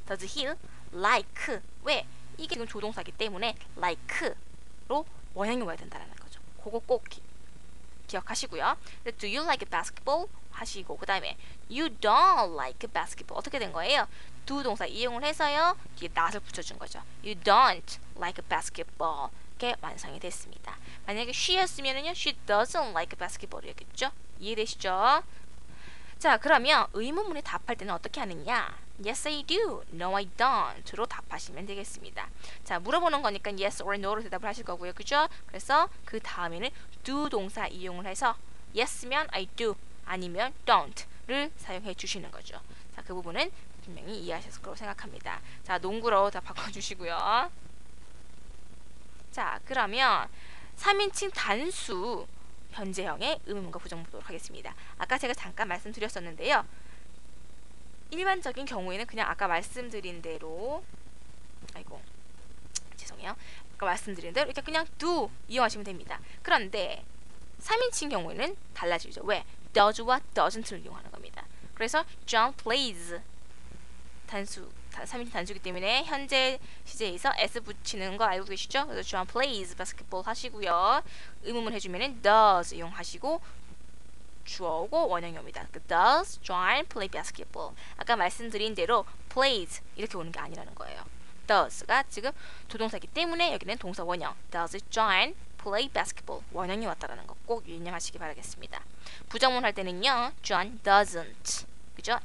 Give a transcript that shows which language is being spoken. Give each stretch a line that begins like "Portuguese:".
English: does he like
Korean: 왜? 이게 지금 조동사기 때문에 like로 원형이 와야 된다는 거죠. 그거 꼭 기억하시고요.
English: Do you like basketball?
Korean: 하시고 그 다음에
English: you don't like basketball
Korean: 어떻게 된 거예요? 두 동사 이용을 해서요 뒤에 not을 붙여준 거죠.
English: You don't like basketball
Korean: 이렇게 완성이 됐습니다. 만약에 she였으면은요
English: she doesn't like basketball
Korean: 이었겠죠? 이해되시죠? 자, 그러면 의문문에 답할 때는 어떻게 하느냐?
English: Yes, I do. No, I don't.
Korean: 로 답하시면 되겠습니다. 자, 물어보는 거니까
English: yes or no
Korean: 로 대답을 하실 거고요. 그죠? 그래서 그 다음에는 do 동사 이용을 해서 yes면 I do, 아니면 don't를 사용해 주시는 거죠. 자, 그 부분은 분명히 이해하셨을 거라고 생각합니다. 자, 농구로 다 바꿔주시고요. 자, 그러면 3인칭 단수 현재형의 의문문과 부정문 보도록 하겠습니다. 아까 제가 잠깐 말씀드렸었는데요. 일반적인 경우에는 그냥 아까 말씀드린 대로 죄송해요. 아까 말씀드린 대로 이렇게 그냥 do 이용하시면 됩니다. 그런데 3인칭 경우에는 달라지죠. 왜? does와 doesn't를 이용하는 겁니다. 그래서
English: John plays
Korean: 3인칭 단수이기 때문에 현재 시제에서 s 붙이는 거 알고 계시죠? 그래서
English: John plays basketball
Korean: 하시고요. 의문문 해주면은 does 이용하시고 주어고 원형이 옵니다.
English: Does John play basketball?
Korean: 아까 말씀드린 대로 plays 이렇게 오는 게 아니라는 거예요. does가 지금 조동사이기 때문에 여기는 동사 원형
English: Does John play basketball?
Korean: 원형이 왔다라는 거 꼭 유념하시기 바라겠습니다. 부정문 할 때는요
English: John doesn't
Korean: 그죠?